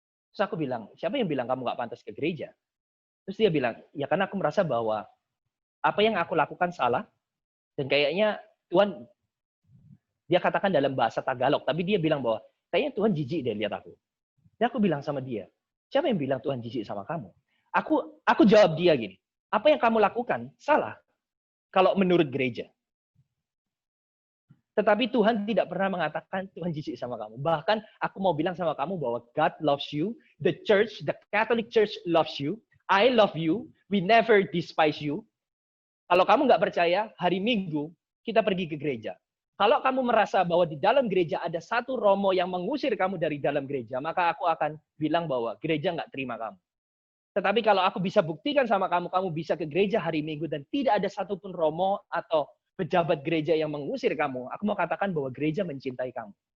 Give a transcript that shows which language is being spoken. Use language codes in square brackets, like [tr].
[id] Terus aku bilang, siapa yang bilang kamu nggak pantas ke gereja? Terus dia bilang, ya karena aku merasa bahwa apa yang aku lakukan salah, dan kayaknya Tuhan, dia katakan dalam bahasa Tagalog, tapi dia bilang bahwa kayaknya Tuhan jijik deh lihat aku. Dan aku bilang sama dia, siapa yang bilang Tuhan jijik sama kamu? Aku jawab dia gini, apa yang kamu lakukan salah kalau menurut gereja. Tetapi Tuhan tidak pernah mengatakan Tuhan jijik sama kamu. Bahkan aku mau bilang sama kamu bahwa [en] God loves you, the church, the Catholic Church loves you, I love you, we never despise you. [id] Kalau kamu nggak percaya, hari Minggu kita pergi ke gereja. Kalau kamu merasa bahwa di dalam gereja ada satu romo yang mengusir kamu dari dalam gereja, maka aku akan bilang bahwa gereja nggak terima kamu. Tetapi kalau aku bisa buktikan sama kamu, kamu bisa ke gereja hari Minggu dan tidak ada satupun romo atau pejabat gereja yang mengusir kamu, aku mau katakan bahwa gereja mencintai kamu.